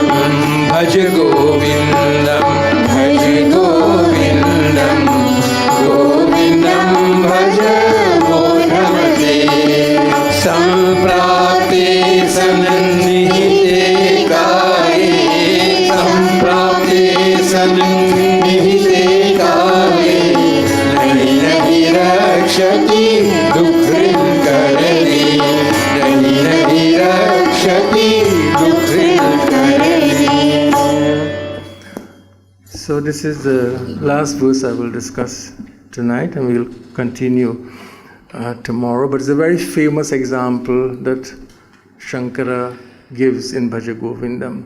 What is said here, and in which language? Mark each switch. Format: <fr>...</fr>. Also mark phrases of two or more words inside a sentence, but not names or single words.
<sa>भजगोविन्दं भजगोविन्दं गोविन्दं भज मूढमते. सम्प्राप्ते सन्निहिते काले सम्प्राप्ते सन्निहिते काले. नहि नहि रक्षति डुकृञ् करणे नहि नहि रक्षति डुकृञ् करणे.</sa> <en>So this is the last verse I will discuss tonight, and we will continue tomorrow. But it's a very famous example that Shankara gives in Bhajagovindam.</en>